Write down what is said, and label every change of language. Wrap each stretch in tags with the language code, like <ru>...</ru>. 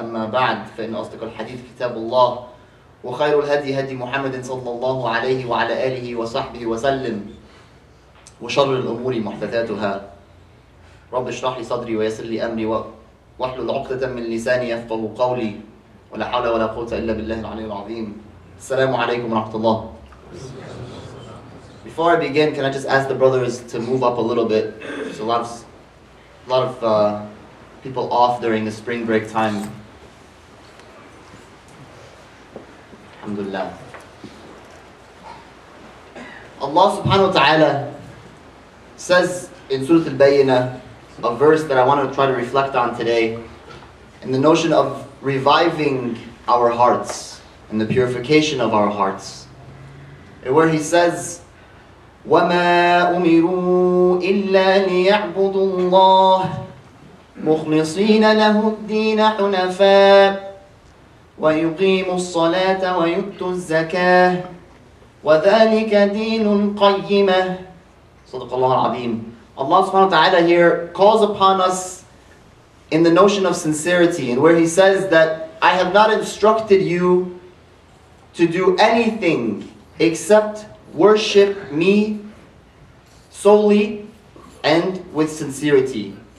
<ar>أما بعد، فإن أصدق الحديث كتاب الله، وخير الهدي هدي محمد صلى الله عليه وعلى آله وصحبه وسلم، وشر الأمور محدثاتها. رب اشرح لي صدري ويسر لي أمري واحلل عقدة من لساني يفقه قولي، ولا حول ولا قوة إلا بالله العلي العظيم. السلام عليكم ورحمة الله.</ar> <en>Before I begin, can I just ask the brothers to move up a little bit? There's a lot of people off during the spring break time. Alhamdulillah. Allah subhanahu wa ta'ala says in Surah Al-Bayyinah, a verse that I want to try to reflect on today, and the notion of reviving our hearts and the purification of our hearts. And where He says,</en> <ar>وَمَا أُمِرُوا إِلَّا لِيَعْبُدُوا اللَّهَ مُخْلِصِينَ لَهُ الدِّينَ حُنَفَاءَ وَيُقِيمُوا الصَّلَاةَ وَيُؤْتُوا الزَّكَاةَ وَذَلِكَ دِينُ الْقَيِّمَةِ. صدق Allah al-Azim.</ar> <en>Allah subhanahu wa ta'ala here calls upon us in the notion of sincerity, and where He says that I have not instructed you to do anything except worship me solely and with sincerity.</en>